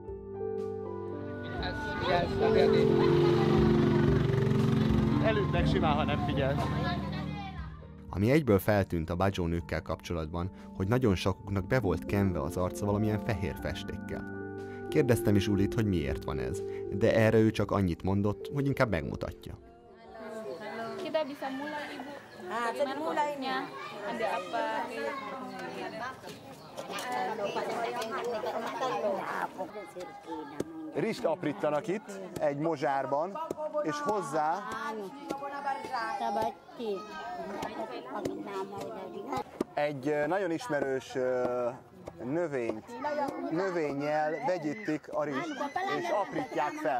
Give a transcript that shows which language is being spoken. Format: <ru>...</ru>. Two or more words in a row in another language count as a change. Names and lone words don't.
<hu>Elütnek simán, ha nem figyelsz. Ami egyből feltűnt a Bajó nőkkel kapcsolatban, hogy nagyon sokuknak be volt kenve az arca valamilyen fehér festékkel. Kérdeztem is Ulit, hogy miért van ez, de erre ő csak annyit mondott, hogy inkább megmutatja.</hu> <id>Kita bisa mulai, Ibu. Bagaimana prosesnya? Ada apa?</id> <hu>Rist aprítanak itt egy mozsárban, és hozzá egy nagyon ismerős növényel vegyítik a rist, és aprítják fel.</hu>